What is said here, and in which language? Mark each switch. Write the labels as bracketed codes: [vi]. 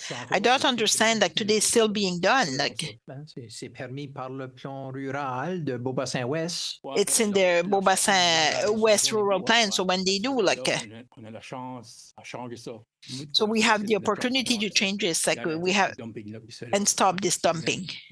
[en] I don't understand, like, today it's still being done. Like, [fr] c'est permis par le plan rural de Beaubassin-Ouest. [en] It's in the Beaubassin-Ouest rural plan. So when they do, like, so we have the opportunity to change this, like, we have, and stop this dumping.